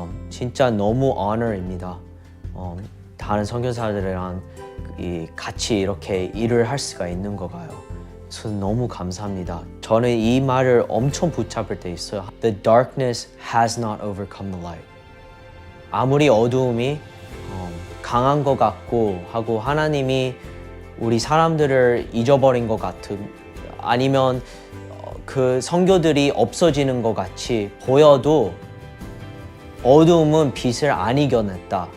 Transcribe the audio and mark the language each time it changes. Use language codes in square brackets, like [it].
[ko] 진짜 너무 honor입니다. 다른 선교사들이랑 같이 이렇게 일을 할 수가 있는 거 봐요. 그래서 너무 감사합니다. 저는 이 말을 엄청 붙잡을 때 있어요. [en] The darkness has not overcome the light. [ko] 아무리 어두움이 강한 것 같고 하고 하나님이 우리 사람들을 잊어버린 것 같은 아니면 그 선교들이 없어지는 것 같이 보여도 어두움은 빛을 안 이겨냈다.